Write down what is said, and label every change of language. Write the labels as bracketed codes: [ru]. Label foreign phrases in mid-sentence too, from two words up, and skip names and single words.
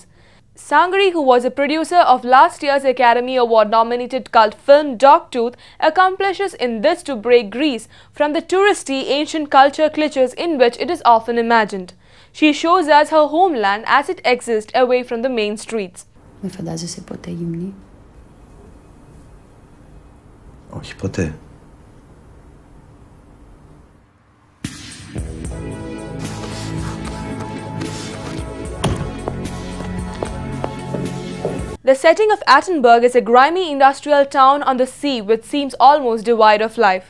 [en] Tsangari, who was a producer of last year's Academy Award-nominated cult film Dogtooth, accomplishes in this to break Greece from the touristy ancient culture cliches in which it is often imagined. She shows us her homeland as it exists away from the main streets. [el] Με φαντάζεσαι ποτέ γυμνή? Όχι ποτέ. [en] The setting of Attenberg is a grimy industrial town on the sea which seems almost devoid of life.